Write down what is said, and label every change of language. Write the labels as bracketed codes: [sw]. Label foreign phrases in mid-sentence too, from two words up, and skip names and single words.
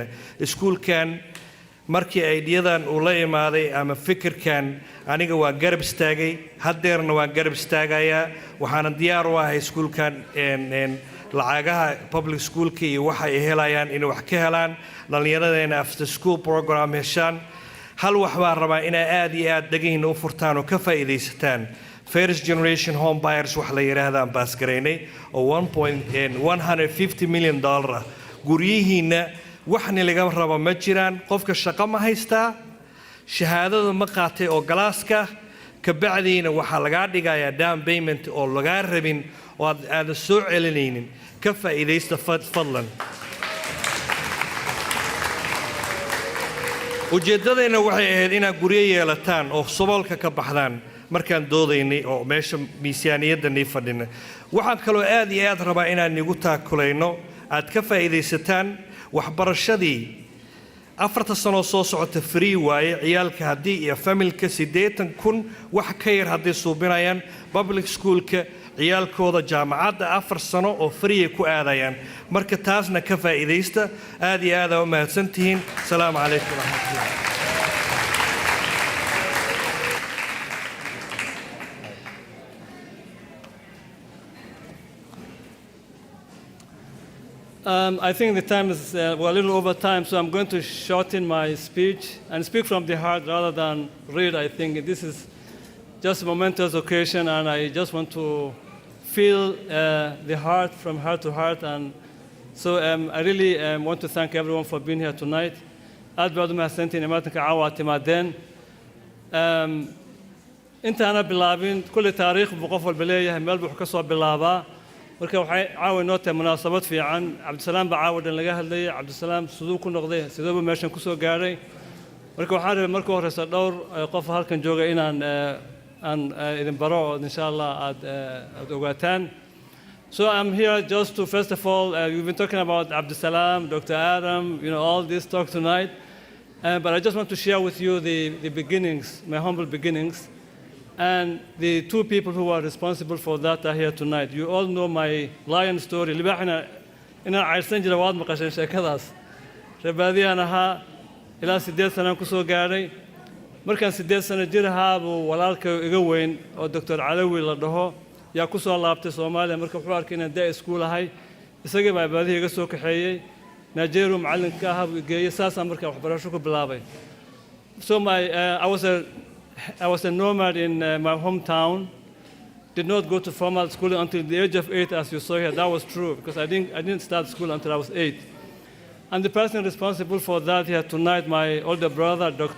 [so] Iskuulkan markii aydiyadan uu la imaaday ama fikirkan aniga waa garab istaagay, haddeerna waa garab istaagayaa. Waxaana diyaar u ahay iskuulkan lacagaha [en] public schoolka [so] iyo waxa ay helayaan inay wax ka helaan dhallinyaradeena [en] after school program [so] heshaan. Hal wax baan rabaa inay aad iyo aad dhagihiina u furtaan oo ka faa'iidaysataan. [en] First generation home buyers [so] wax la yiraahdaan baas gareynay oo $150 million. Guryihiina waxna laga rabo ma jiraan, qofka shaqo ma haystaa, shahaadada ma qaatay oo galaaska ka bacdiina waxa laga dhigayaa [en] down payment [so] oo laga rabin oo aad soo celinaynin. Ka faa'iidaysta fadlan. ujeedadayna waxay ahayd inaad guryo yeelataan oo saboolka ka baxdaan markaan doodaynay oo meesha miisaaniyadda nii fadhina. Waxaan kaloo aad iyo aad rabaa inaan nigu taakulayno aad ka faa'iidaysataan waxbarashadii 4 sano soo socota free waaye ciyaalka haddii iyo familka 80,000 wax ka yar haddii suubinayaan [en] public schoolka [so] ciyaalkooda jaamacadda 4 sano oo free ku aadayaan. Marka taasna ka faa'iidaysta. aad iyo aad u mahadsantihiin. [ar] السلام عليكم ورحمة الله. [en] I think the time is we're a little over time, so I'm going to shorten my speech and speak from the heart rather than read. I think this is just a momentous occasion, and I just want to feel the heart from heart to heart. And so I really want to thank everyone for being here tonight. [so] aad baad u mahadsantihiin imaatanka caawa timaadeen. Intaana bilaabin kulli taariikh buu qof walba leeyahay meel buu ka soo bilaabaa. marka waxay caawa inoo tahay munaasabad fiican. Cabdisalaam baa caawa dhan laga hadlayay. Cabdisalaam siduu ku noqday, sidoo buu meeshan ku soo gaaray. marka waxaan rabay marka horeysa dhowr qof halkan jooga inaan idin baro oo [ar] إن شاء الله [so] aad ogaataan. [en] So I'm here just to, first of all, we've been talking about Abdusalam, Dr. Adam, all this talk tonight. But I just want to share with you the beginnings, my humble beginnings. And the two people who are responsible for that are here tonight. You all know my lion story. [so] Libaaxina inaan cayrsan jira waad maqasheen sheekadaas. Rebaadiyaan ahaa ilaa 8 sano ku soo gaaray. Markaan 8 sano jir ahaa buu walaalka iga weyn oo Dr. Calawi la dhaho yaa ku soo laabtay Soomaaliya marka wuxuu arkay inaan [en] day school [so] ahay. Isagii baa baadiga iga soo kaxeeyay. Nigeria macallinka ahaa buu geeyay saasaan markaa waxbarasho ku bilaabay. [en] So I was a nomad in my hometown. Did not go to formal school until the age of 8, as you saw here. That was true because I didn't start school until I was 8. And the person responsible for that here tonight, my older brother, Dr.